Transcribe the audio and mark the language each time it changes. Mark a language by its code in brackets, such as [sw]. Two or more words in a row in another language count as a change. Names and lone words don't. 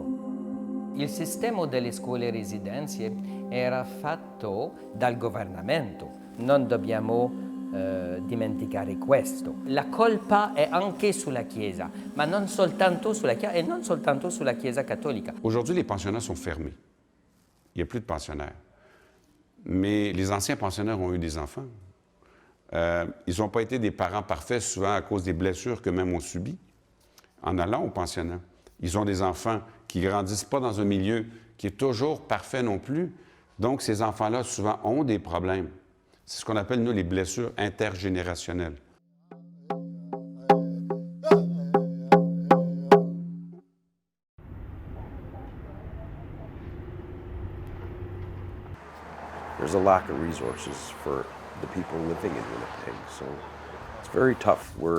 [it] Il sistema delle scuole residenze era fatto dal governamento. Non dobbiamo dimenticare questo. La colpa è anche sulla Chiesa, ma non soltanto sulla Chiesa e non soltanto sulla Chiesa cattolica. [fr] Aujourd'hui, les pensionnats sont fermés. Il n'y a plus de pensionnaires. Mais les anciens pensionnaires ont eu des enfants. Ils n'ont pas été des parents parfaits, souvent à cause des blessures qu'eux-mêmes ont subies en allant au pensionnat. Ils ont des enfants qui ne grandissent pas dans un milieu qui est toujours parfait non plus. Donc, ces enfants-là, souvent, ont des problèmes. C'est ce qu'on appelle, nous, les blessures intergénérationnelles. [en] There's a lack of resources for the people living in Winnipeg, so it's very tough.